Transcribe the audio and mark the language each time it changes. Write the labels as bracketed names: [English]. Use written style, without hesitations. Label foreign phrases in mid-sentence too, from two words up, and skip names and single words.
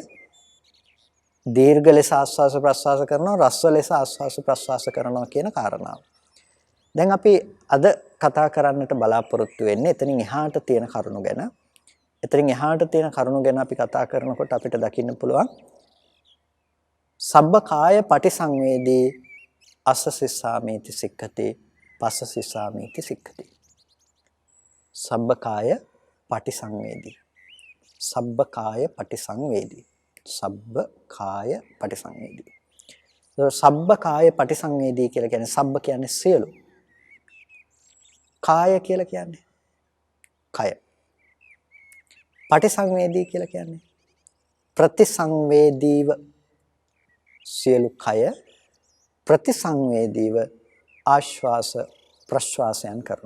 [Sinhala] දීර්ඝ ලෙස ආස්වාස ප්‍රස්වාස කරනවා, රස්ව ලෙස ආස්වාස ප්‍රස්වාස කරනවා කියන කාරණාව. දැන් අපි අද කතා කරන්නට බලාපොරොත්තු වෙන්නේ එතනින් එහාට තියෙන කරුණු ගැන. එතනින් එහාට තියෙන කරුණු ගැන අපි කතා කරනකොට අපිට දකින්න පුළුවන් [Pali] සබ්බ කාය පටිසංවේදී අස්ස සිස්සාමේති සික්ඛති පස්ස සිස්සාමේති සික්ඛති. සබ්බ කාය පටිසංවේදී. සබ්බ කාය පටිසංවේදී. සබ්බ කාය පටිසංවේදී. සබ්බ කාය පටිසංවේදී [Sinhala] කියලා කියන්නේ සබ්බ කියන්නේ සියලු. කාය කියලා කියන්නේ කය. පටිසංවේදී කියලා කියන්නේ ප්‍රතිසංවේදීව සියලු කය ප්‍රතිසංවේදීව ආශ්වාස ප්‍රශ්වාසයන් කරනවා.